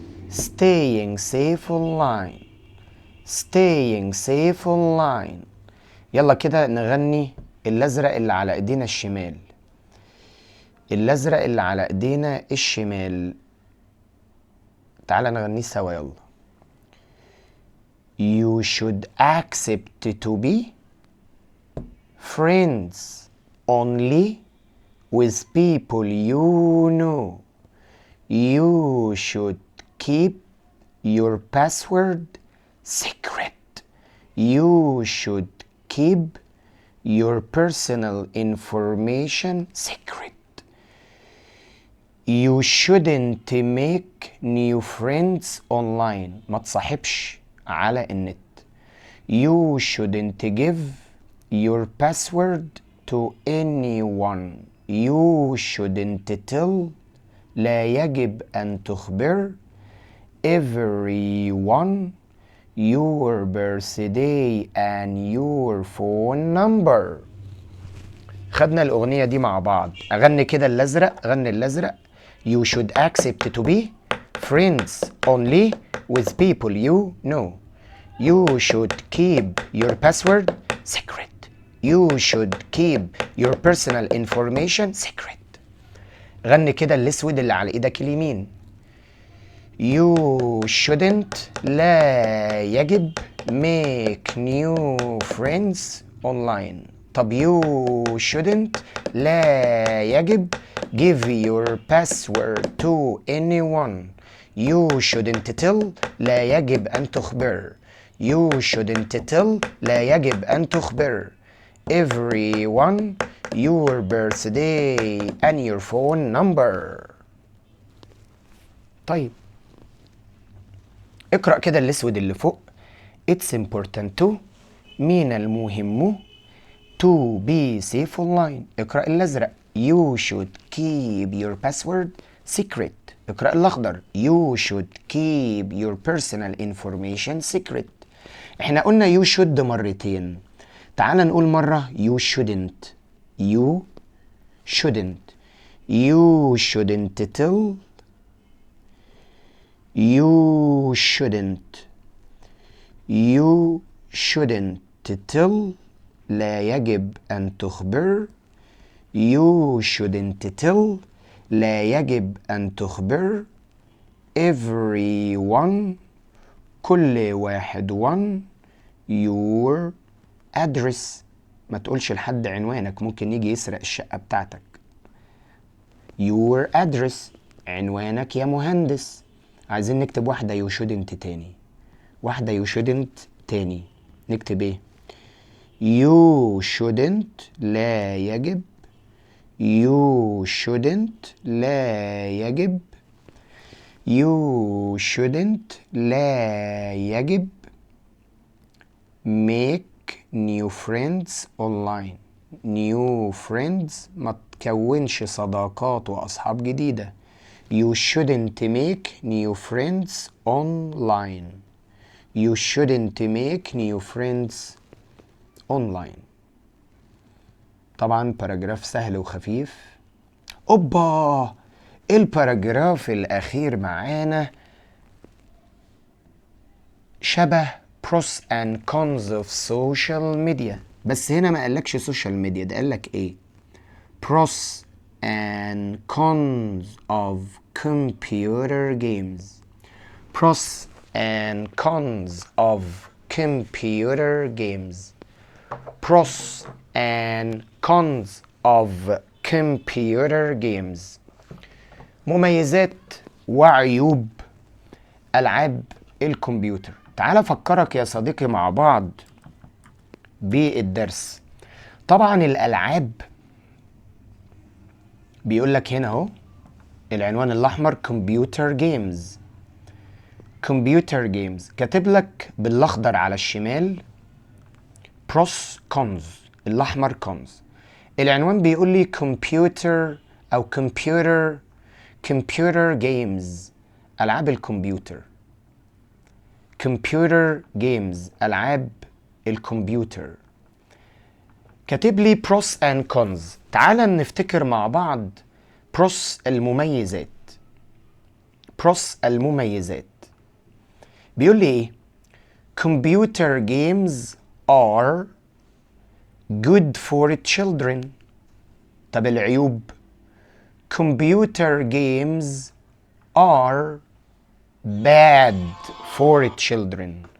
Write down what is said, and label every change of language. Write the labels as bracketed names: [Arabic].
[English] staying safe online staying safe online. [Arabic] يلا كده نغني الازرق اللي على ايدينا الشمال، الازرق اللي على ايدينا الشمال. تعال نغنيه سوا يلا. [English] You should accept to be friends only with people you know. You should keep your password secret. You should keep your personal information secret. You shouldn't make new friends online. [Arabic] ما تصاحبش على النت. [English] You shouldn't give your password to anyone. You shouldn't tell. [Arabic] لا يجب أن تخبر [English] everyone your birthday and your phone number. [Arabic] خدنا الأغنية دي مع بعض. أغني كده الأزرق، غني الأزرق. [English] You should accept to be friends only with people you know. You should keep your password secret. You should keep your personal information secret. [Arabic] غني كده الأسود اللي على إيدك اليمين. [English] You shouldn't [Arabic] لا يجب [English] make new friends online. طب you shouldn't [Arabic] لا يجب [English] give your password to anyone. You shouldn't tell [Arabic] لا يجب أن تخبر. [English] You shouldn't tell [Arabic] لا يجب أن تخبر [English] everyone your birthday and your phone number. [Arabic] طيب اقرأ كده الأسود اللي فوق. [English] It's important to [Arabic] من المهم [English] to be safe online. [Arabic] اقرأ الأزرق. [English] You should keep your password secret. [Arabic] اقرأ الأخضر. [English] You should keep your personal information secret. [Arabic] احنا قلنا [English] you should [Arabic] مرتين. تعال نقول مرة [English] you shouldn't. You shouldn't. You shouldn't tell. You shouldn't. You shouldn't tell. [Arabic] لا يجب أن تخبر. [English] You shouldn't tell. [Arabic] لا يجب أن تخبر [English] everyone [Arabic] كل واحد [English] one your address. [Arabic] ما تقولش لحد عنوانك، ممكن يجي يسرق الشقة بتاعتك. [English] your address [Arabic] عنوانك يا مهندس. عايزين نكتب واحدة [English] you shouldn't [Arabic] تاني، واحدة [English] you shouldn't [Arabic] تاني. نكتب ايه؟ [English] You shouldn't [Arabic] لا يجب. [English] You shouldn't [Arabic] لا يجب. [English] You shouldn't [Arabic] لا يجب [English] make new friends online. new friends [Arabic] ما تكونش صداقات وأصحاب جديدة. [English] You shouldn't make new friends online. You shouldn't make new friends online. [Arabic] طبعا باراجراف سهل وخفيف. اوبا، الباراجراف الاخير معانا شبه [English] pros and cons of social media، [Arabic] بس هنا ما قالكش [English] social media، [Arabic] ده قالك ايه؟ [English] pros and cons of computer games. pros and cons of computer games. pros and cons of computer games. [Arabic] مميزات وعيوب ألعاب الكمبيوتر. تعال أفكرك يا صديقي مع بعض بالدرس. طبعا الألعاب بيقولك هنا اهو العنوان الأحمر computer games. كمبيوتر جيمز، كاتب لك بالاخضر على الشمال بروس كونز، الاحمر كونز. العنوان بيقول لي كمبيوتر او كمبيوتر جيمز، العاب الكمبيوتر. كمبيوتر جيمز، العاب الكمبيوتر. كاتب لي بروس اند كونز. تعال نفتكر مع بعض بروس المميزات. بروس المميزات بيقول لي ايه؟ [English] computer games are good for children. [Arabic] طب العيوب؟ [English] computer games are bad for children.